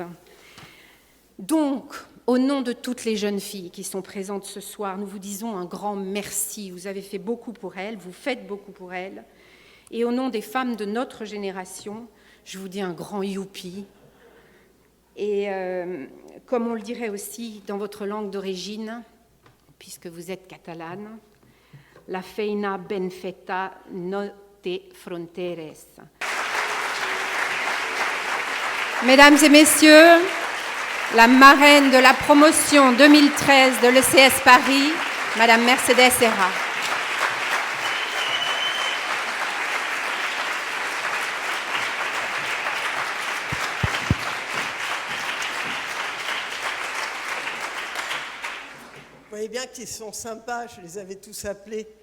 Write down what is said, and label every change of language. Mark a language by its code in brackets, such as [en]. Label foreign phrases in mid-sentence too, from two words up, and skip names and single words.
[fr] Donc, au nom de toutes les jeunes filles qui sont présentes ce soir, nous vous disons un grand merci. Vous avez fait beaucoup pour elles, vous faites beaucoup pour elles. Et au nom des femmes de notre génération, je vous dis un grand youpi. Et comme on le dirait aussi dans votre langue d'origine, puisque vous êtes catalane, [ca] la feina ben feta no té fronteres. [fr] Mesdames et messieurs, la marraine de la promotion 2013 de l'ECS Paris, Madame Mercedes Serra. Vous voyez bien qu'ils sont sympas, je les avais tous appelés.